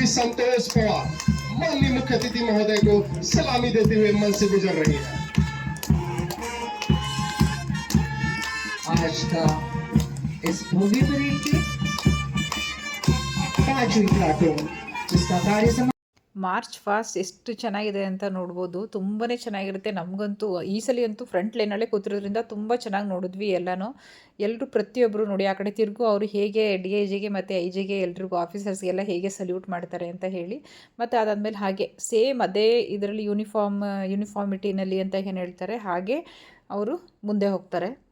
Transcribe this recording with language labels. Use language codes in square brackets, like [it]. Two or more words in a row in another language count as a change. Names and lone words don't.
[hi] संतोष पवार, माननीय मुख्य अतिथि महोदय को सलामी देते हुए मंच से गुजर रही है। आज का इस भव्य परेड के पांचवी प्लाटून जिसका कार्य [en] march past [kn] ಎಷ್ಟು ಚೆನ್ನಾಗಿದೆ ಅಂತ ನೋಡ್ಬೋದು. ತುಂಬಾ ಚೆನ್ನಾಗಿರುತ್ತೆ. ನಮಗಂತೂ ಈ ಸಲ ಅಂತೂ [en] front line [kn] ಕೂತಿರೋದ್ರಿಂದ ತುಂಬ ಚೆನ್ನಾಗಿ ನೋಡಿದ್ವಿ ಎಲ್ಲರೂ ಪ್ರತಿಯೊಬ್ಬರು ನೋಡಿ ಆ ಕಡೆ ತಿರುಗು ಅವರು ಹೇಗೆ ಡಿ ಐ ಜಿಗೆ ಮತ್ತು ಐ ಜಿಗೆ ಎಲ್ರಿಗೂ ಆಫೀಸರ್ಸ್ಗೆಲ್ಲ ಹೇಗೆ ಸಲ್ಯೂಟ್ ಮಾಡ್ತಾರೆ ಅಂತ ಹೇಳಿ. ಮತ್ತು ಅದಾದಮೇಲೆ ಹಾಗೆ ಸೇಮ್ ಅದೇ ಇದರಲ್ಲಿ ಯೂನಿಫಾರ್ಮಿಟಿನಲ್ಲಿ ಅಂತ ಏನು ಹೇಳ್ತಾರೆ ಹಾಗೆ ಅವರು ಮುಂದೆ ಹೋಗ್ತಾರೆ.